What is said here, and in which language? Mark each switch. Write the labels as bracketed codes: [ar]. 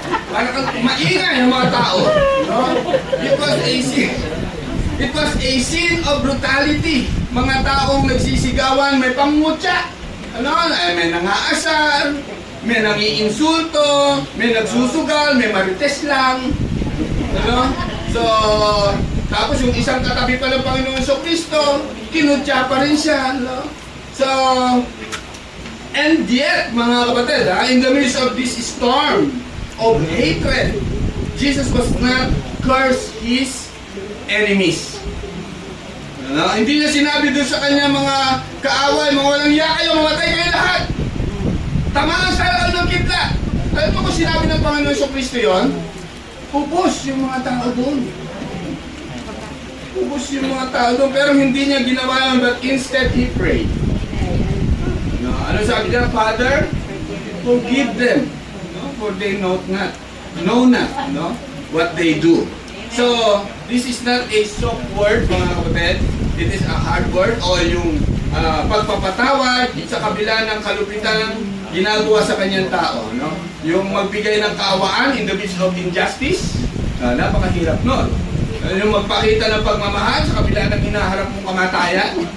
[tl] Parang kang maingay ng mga tao. [en] It was a scene of brutality. [tl] Mga taong nagsisigawan, may pangmutya. May nangaasar, may nangiinsulto, may nagsusugal, may marites lang. So, tapos yung isang katabi pa ng Panginoon Kristo, kinutya pa rin siya. [en] So, and yet, [tl] mga kapatid, [en] in the midst of this storm of hatred, Jesus was not curse his enemies. [tl] Hindi niya sinabi doon sa kanya mga kaaway, mga walang iya kayo, mamatay kayo lahat. Tamaan sa lakal ng kidlat. Alam mo kung sinabi ng Panginoon Kristo yun? Ubos yung mga tao doon. Ubos yung mga tao doon, pero hindi niya ginawa yun, [en] but instead he prayed. [tl] Ano sabi niya? [en] Father, forgive them, for they know not what they do. So, this is not a soft word, [tl] mga kapatid. [en] It is a hard word, [tl] o yung pagpapatawad sa kabila ng kalupitan ginagawa sa kanyang tao. Yung magbigay ng kaawaan [en] in the midst of injustice, [tl] napakahirap nun. Yung magpakita ng pagmamahal sa kabila ng hinaharap mong kamatayan.